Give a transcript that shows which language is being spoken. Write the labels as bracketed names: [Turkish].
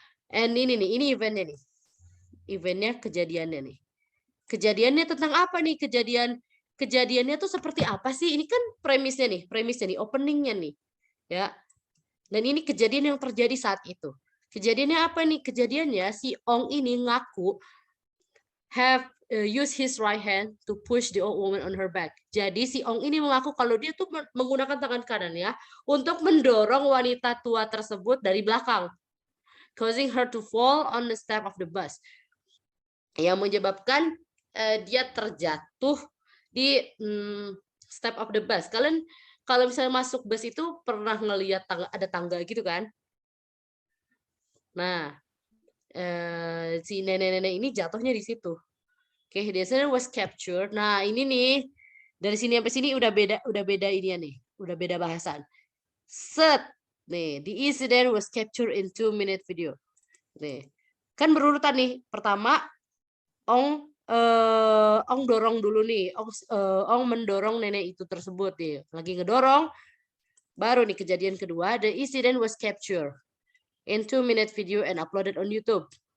[Indonesian] And ini eventnya nih. Eventnya kejadiannya nih. Kejadiannya tentang apa nih? Kejadiannya tuh seperti apa sih? Ini kan premisnya nih, openingnya nih. Ya. Dan ini kejadian yang terjadi saat itu. Kejadiannya apa nih? Kejadiannya si Ong ini ngaku [English] have used his right hand to push the old woman on her back. [Indonesian] Jadi si Ong ini mengaku kalau dia tuh menggunakan tangan kanannya untuk mendorong wanita tua tersebut dari belakang, [English] causing her to fall on the step of the bus. [Indonesian] Yang menyebabkan dia terjatuh di [English] step of the bus. [Indonesian] Kalian kalau misalnya masuk bus itu pernah ngelihat ada tangga gitu kan? Nah, si nenek-nenek ini jatuhnya di situ. [English] Oke, the incident was captured. [Indonesian] Nah, ini nih dari sini sampai sini udah beda ini nih, udah beda bahasan. Set. [English] Nih, the incident was captured in 2-minute video. [Indonesian] Nih. Kan berurutan nih. Pertama Ong dorong dulu nih. Ong mendorong nenek itu tersebut nih. Lagi ngedorong. Baru nih kejadian kedua, [English] the incident was captured in 2-minute video and uploaded on YouTube.